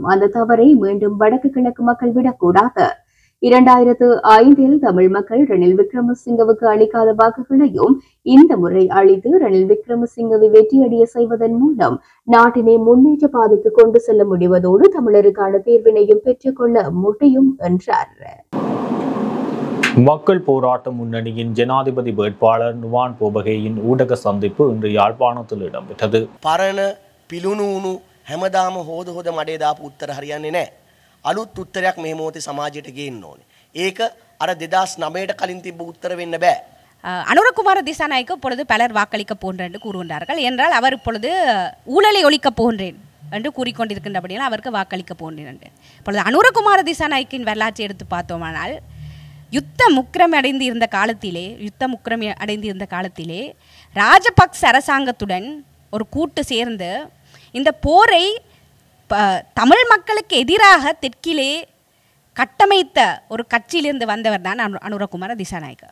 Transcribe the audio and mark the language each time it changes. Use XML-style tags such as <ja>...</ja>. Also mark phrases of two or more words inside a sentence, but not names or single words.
<ta>அந்த தவறை மீண்டும் வடக்கு கிழக்கு மக்கள் விடக்கூடாது. 2005 தமிழ் மக்கள் ரணில் விக்ரமசிங்கவுக்கு அளிக்காத வாக்குகளையும் இந்த முறை அளித்து ரணில் விக்ரமசிங்கவை வெற்றியடைய செய்வதன் மூலம் நாட்டினை முன்னேற்ற பாதைக்கு கொண்டு செல்ல முடிவதோடு தமிழருக்கான தீர்வினையும் பெற்றுக்கொள்ள முடியும் என்றார். மக்கள் போராட்ட முன்னணியின் ஜனாதிபதி வேட்பாளர் நுவான் போபகேயின் ஊடக சந்திப்பு இன்று யாழ்ப்பாணத்தில் இடம்பெற்றது.</ta> <si>பரண පිලුණු හැමදාම හොද හොද මඩේ දාපු උත්තර හරියන්නේ නැහැ. අලුත් උත්තරයක් මේ මොහොතේ සමාජයට ගේන්න ඕනේ. ඒක අර 2009ට කලින් තිබ්බ උත්තර වෙන්න බෑ.</si> <ta>அனுரகுமார திசாநாயக்கு இப்பொழுது பலர் வாக்களிக்க போன்றேன் என்று கூறுகின்றார்கள். என்றால் அவர் இப்பொழுது ஊழலை ஒழிக்கப் போன்றேன் என்று கூறிக்கொண்டிருக்கின்றபடியால் அவருக்கு வாக்களிக்க போன்றேன் என்று. இப்பொழுது அனுரகுமார திசாநாயக்கின் வரலாற்றை எடுத்து பார்த்தோமானால் யுத்தம் அடைந்து இருந்த காலத்திலே ராஜபக்ச அரசாங்கத்துடன் ஒரு கூட்டு சேர்ந்து இந்த போரை தமிழ் மக்களுக்கு எதிராக தெற்கிலே கட்டமைத்த ஒரு கட்சியிலிருந்து வந்தவர் தான் அனுரகுமார திசாநாயக்க.</ta>